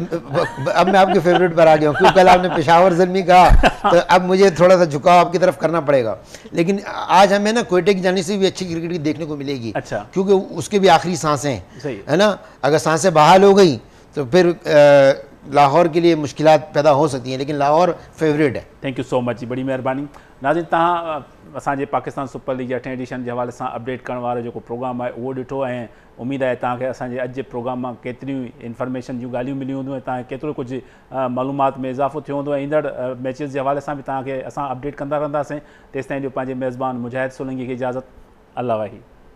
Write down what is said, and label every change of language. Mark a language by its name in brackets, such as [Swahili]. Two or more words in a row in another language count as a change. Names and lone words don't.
[Urdu] اب میں آپ کے فیورٹ پر آ گیا ہوں، کیونکہ کل آپ نے پشاور زلمی کہا تو اب مجھے تھوڑا سا جھکاؤ آپ کی طرف کرنا پڑے گا. لیکن آج ہمیں نا کوئٹہ کی جانے سے بھی اچھی کرکٹ دیکھنے کو ملے گی. اچھا, کیونکہ اس کے بھی آخری سانسیں ہے نا۔ اگر سانسیں بحال ہو گئی تو پھر لاہور کے لیے مشکلات پیدا ہو سکتی ہیں، لیکن لاہور فیورٹ ہے. [English] thank you so much [Urdu] جی، بڑی مہربانی. [Sindhi] नाज़रीन, तव्हां असांजे पाकिस्तान सुपर लीग 8 एडिशन [Urdu] کے حوالے سے [Sindhi] अपडेट करण वारो जो प्रोग्राम [Urdu] ہے وہ [Sindhi] ॾिठो, ऐं उम्मीद है तव्हांखे असांजे अॼु जे प्रोग्राम में केतिरियूं इन्फॉर्मेशन जूं ॻाल्हियूं मिलियूं हूंदियूं, तव्हांखे केतिरो कुझु मालूमात में इज़ाफ़ो थियो हूंदो, ऐं ईंदड़ मैचिस [Urdu] کے حوالے سے بھی [Sindhi] तव्हांखे असां अपडेट कंदा रहंदासीं। तेसिताईं जो पंहिंजे मेज़बान मुजाहिद सोलंकी खे इजाज़त, अल्लाह वाही।